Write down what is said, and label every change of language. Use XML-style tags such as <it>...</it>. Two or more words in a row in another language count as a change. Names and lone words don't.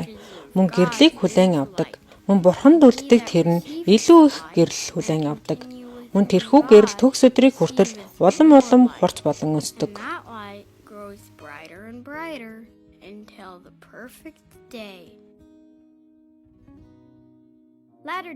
<mn>Мөн гэрлийг хүлээн авдаг. Мөн бурханд үлддэг тэр нь илүү их гэрэл хүлээн авдаг. Мөн тэрхүү гэрэл төгс өдрийг хүртэл улам хурц болон өсдөг.</mn> <en>that light grows brighter and brighter until the perfect day. Latter-day</en>